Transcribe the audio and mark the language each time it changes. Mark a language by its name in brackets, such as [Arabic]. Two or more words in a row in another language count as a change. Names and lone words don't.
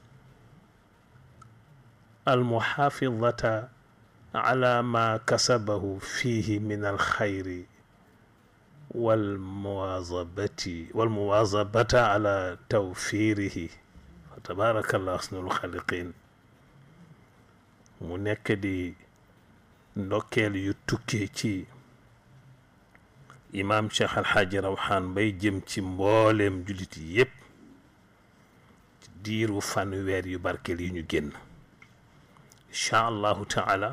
[Arabic] المحافظة على ما كسبه فيه من الخير والمواظبة على توفيره فتبارك الله أحسن الخالقين. [Wolof] mu nekk di ndokkeel yu tukkee ci imaam Cheikh Al Hadj Rawaan bay jëm ci mbooleem jullit yi yépp ci diiru fanweer yu barkeel yi ñu génn [Arabic] إن شاء الله تعالى.